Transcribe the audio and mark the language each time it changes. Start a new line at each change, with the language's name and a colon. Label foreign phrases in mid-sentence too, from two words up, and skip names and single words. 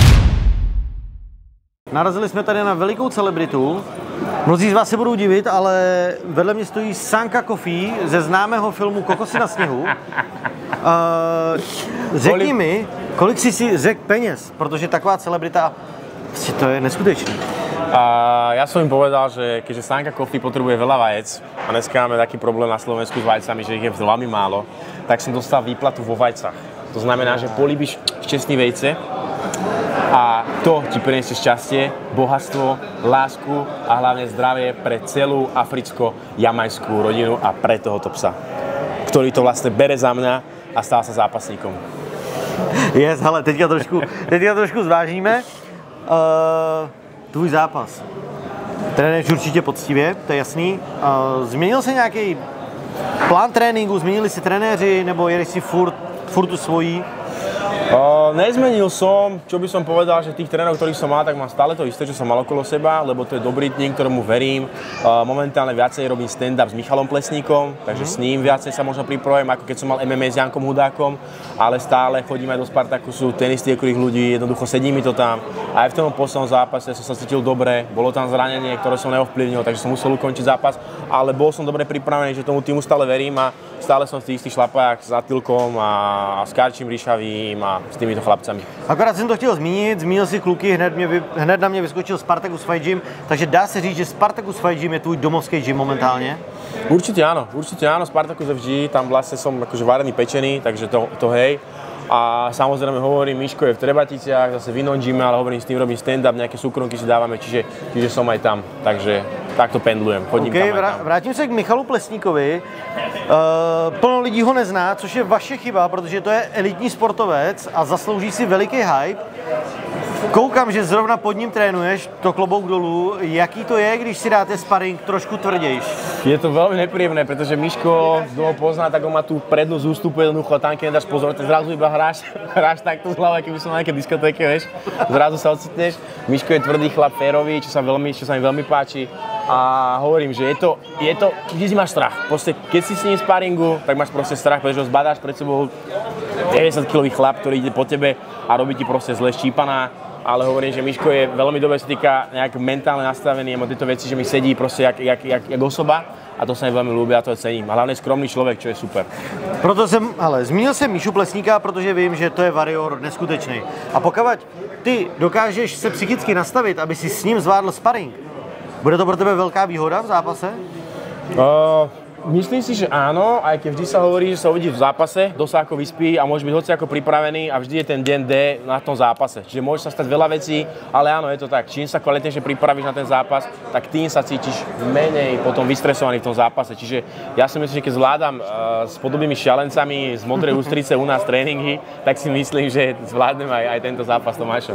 Czech: Narazili jsme tady na velikou celebritu. Mnozí z vás se budou divit, ale vedle mě stojí Sanka Coffee ze známého filmu Kokosy na sněhu. Řekni mi, kolik jsi si řekl peněz, protože taková celebrita, to je neskutečné.
Slovak: Ja som im povedal, že keďže Sanka Coffee potrebuje veľa vajec a dneska máme taký problém na Slovensku s vajcami, že ich je veľmi málo, tak som dostal výplatu vo vajcach. To znamená, že
Czech: políbiš šťastný vejce
Slovak: a to ti priniesie šťastie, bohatstvo, lásku a hlavne zdravie pre celú africko-jamajskú rodinu a pre tohoto psa, ktorý to vlastne bere za mňa a stal sa zápasníkom.
English: Yes,
Czech: hele, teďka trošku zvážíme. Tvůj zápas. Trénuješ určitě poctivě, to je jasný. Změnil se nějaký plán tréninku, změnili si trenéři, nebo jedeš si furt tu svojí?
Slovak: Nezmenil som, čo by som povedal, že tých trénerov, ktorých som mal, tak mám stále to isté, čo som mal okolo seba, lebo to je dobrý tým, ktorému verím. Momentálne viacej robím stand-up s Michalom Plesníkom, takže s ním viacej sa možno pripravujem, ako keď som mal MMA s Jankom Hudákom, ale stále chodím aj do Spartakusu, ten istý okruh ľudí, jednoducho sedí mi to tam. Aj v tom poslednom zápase som sa cítil dobre, bolo tam zranenie, ktoré som neovplyvnil, takže som musel ukončiť zápas, ale bol som dobre pripravený, že tomu týmu stále verím a stále som v tých istých šlapách s Attilkom a s Karčím Ríšavým a s týmito chlapcami.
Czech: Akorát jsem to chtěl zmínit, zmínil si kluky, hned na mě vyskočil Spartacus Fight Gym, takže dá se říct, že Spartacus Fight Gym je tvůj domovský gym momentálně?
Slovak: Určite áno, Spartacus FG, tam vlastne som akože varený pečený, takže to hej. A samozrejme hovorím, Miško je v Trebaticiach, zase v inom gyme, ale hovorím, s tým robím stand-up, nejaké súkromky si dávame, čiže som aj tam, takže takto pendlujem, chodím tam aj tam.
Czech: Vrátím se k Michalu Plesníkovi. Plno lidí ho nezná, což je vaše chyba, protože to je elitní sportovec a zaslouží si veliký hype. Koukám, že zrovna pod ním trénuješ, to klobouk dolů. Jaký to je, když si dáte sparring trošku tvrdějš?
Slovak: Je to veľmi nepríjemné, pretože Miško, kto ho pozná, tak on má tú prednú z ústupu jednoducho, tam keď nedáš pozor, tak zrazu iba hráš takto z hlavy, keby som na nejaké diskotéke, vieš. Zrazu sa ocitneš. Miško je tvrdý chlap, férový, čo sa mi veľmi páči. A hovorím, že je to, vždy máš strach. Proste, keď si s ním sparingu, tak máš proste strach, pretože ho zbadáš pred sebou 90-kilový chlap, ktorý ide po tebe a robí ti proste zle štípaná. Ale hovorím, že Miško je veľmi dobre, sa týka nejak mentálne nastavený, a tieto veci, že mi sedí proste jak osoba a to sa mi veľmi ľúbi a to cením. A hlavne skromný človek, čo je super.
Czech: Proto zmínil jsem Míšu Plesníka, protože vím, že to je varior neskutečný. A pokud ty dokážeš se psychicky nastavit, aby si s ním zvládl sparring, bude to pro tebe velká výhoda v zápase?
Slovak: Myslím si, že áno, aj keď vždy sa hovorí, že sa uvidí v zápase, kto sa ako vyspí a môže byť hociako pripravený a vždy je ten deň D na tom zápase. Čiže môže sa stať veľa vecí, ale áno, je to tak. Čím sa kvalitnejšie pripravíš na ten zápas, tak tým sa cítiš menej potom vystresovaný v tom zápase. Čiže ja si myslím, že keď zvládam s podobnými šialencami z Modrej Ústrice u nás tréningy, tak si myslím, že zvládnem aj tento zápas s Tomášom.